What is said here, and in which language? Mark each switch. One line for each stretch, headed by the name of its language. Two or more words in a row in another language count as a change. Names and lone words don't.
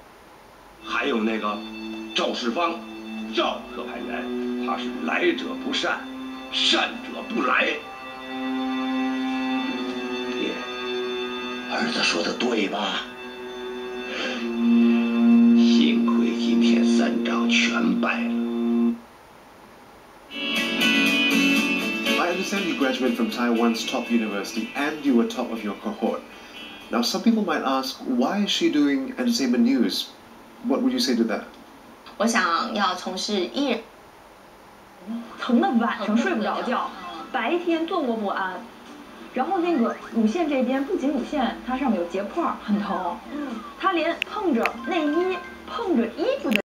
Chinese: 還有那個趙世芳，趙特派員，他是來者不善，善者不來。爹，兒子說的對吧？幸虧今天三掌全敗了。
English: I understand you graduated from Taiwan's top university and you were top of your cohort. Now, some people might ask, why is she doing entertainment news? What would you say to that?
Chinese: 我想要从事艺人，疼的晚上睡不着觉，白天坐卧不安。然后那个乳腺这边不仅乳腺，它上面有结块，很疼。它连碰着内衣、碰着衣服的。